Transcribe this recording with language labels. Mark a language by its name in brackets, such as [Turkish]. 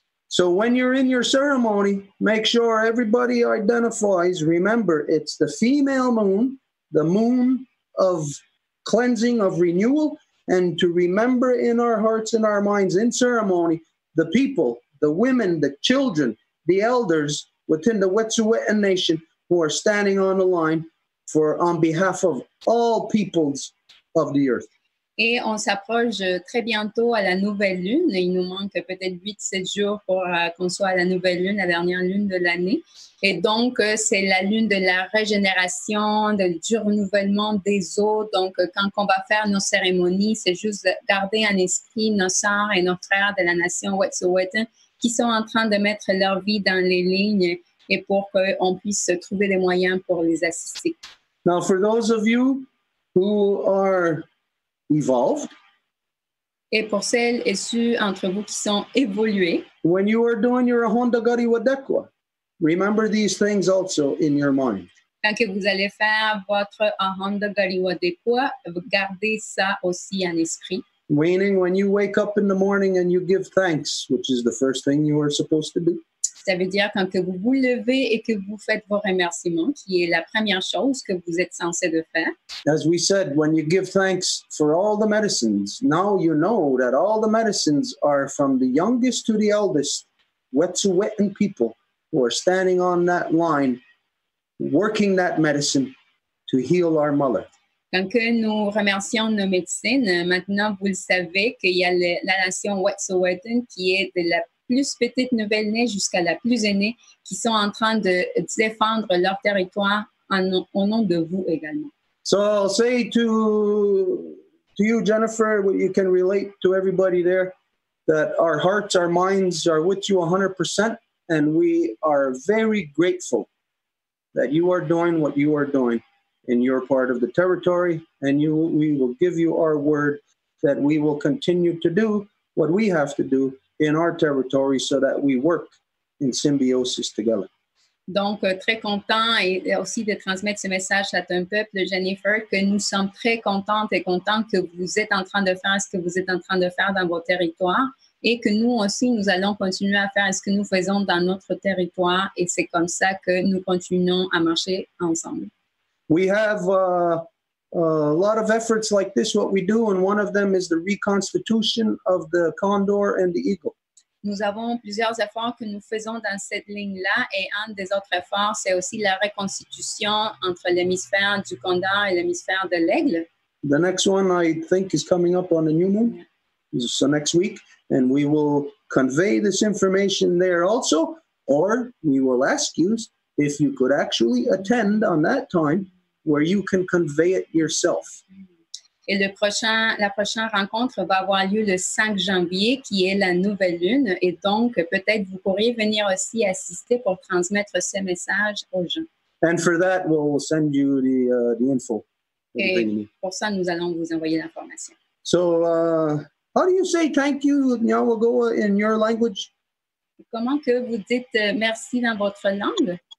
[English] So when you're in your ceremony, make sure everybody identifies, remember, it's the female moon, the moon of cleansing, of renewal, and to remember in our hearts and our minds in ceremony, the people, the women, the children, the elders within the Wet'suwet'en Nation who are standing on the line on behalf of all peoples of the earth. [French] Et on s'approche très bientôt à la nouvelle lune. Il nous manque peut-être 8-7 jours pour qu'on soit à la nouvelle lune, la dernière lune de l'année. Et donc, c'est la lune de la régénération, du renouvellement des eaux. Donc, quand on va faire nos cérémonies, c'est juste garder en esprit nos sœurs et nos frères de la nation Wet'suwet'en qui sont en train de mettre leur vie dans les lignes et pour qu'on puisse trouver des moyens pour les assister. [English] Now, for those of you who are evolved, [French] et pour celles et ceux entre vous qui sont évolués, [English] when you are doing your Honda Gari Wadekwa, remember these things also in your mind. [French] Quand que vous allez faire votre Honda Gari Wadekwa, gardez ça aussi en esprit. [English] Meaning, when you wake up in the morning and you give thanks, which is the first thing you are supposed to do. [French] Ça veut dire quand que vous vous levez et que vous faites vos remerciements, qui est la première chose que vous êtes censé de faire. [English] As we said, when you give thanks for all the medicines, now you know that all the medicines are from the youngest to the eldest, Wet'suwet'en people who are standing on that line, working that medicine to heal our mother. [French] Quand que nous remercions nos médecines, maintenant vous le savez qu'il y a la nation Wet'suwet'en qui est de la plus petite nouvelle-née jusqu'à la plus aînée qui sont en train de défendre leur territoire au nom de vous également. [English] So I'll say to you, Jennifer, you can relate to everybody there that our hearts, our minds are with you 100%, and we are very grateful that you are doing what you are doing in your part of the territory, and we will give you our word that we will continue to do what we have to do in our territory so that we work in symbiosis together. [French] Donc, très content et aussi de transmettre ce message à ton peuple, Jennifer, que nous sommes très contentes et contents que vous êtes en train de faire ce que vous êtes en train de faire dans vos territoires et que nous aussi, nous allons continuer à faire ce que nous faisons dans notre territoire et c'est comme ça que nous continuons à marcher ensemble. [English] We have a lot of efforts like this, what we do, and one of them is the reconstitution of the condor and the eagle. [French] Nous avons plusieurs efforts que nous faisons dans cette ligne-là et un des autres efforts, c'est aussi la reconstitution entre l'hémisphère du condor et l'hémisphère de l'aigle. [English] The next one, I think, is coming up on the new moon, so next week, and we will convey this information there also, or we will ask you if you could actually attend on that time where you can convey it yourself. [French] Et la prochaine rencontre va avoir lieu le 5 janvier, qui est la nouvelle lune. Et donc, peut-être vous pourriez venir aussi assister pour transmettre ce message aux gens. [English] And for that, we'll send you the info. [French] Et pour ça, nous allons vous envoyer l'information. [English] So, how do you say thank you, Nyawagoa, in your language? [French] Comment que vous dites merci dans votre langue?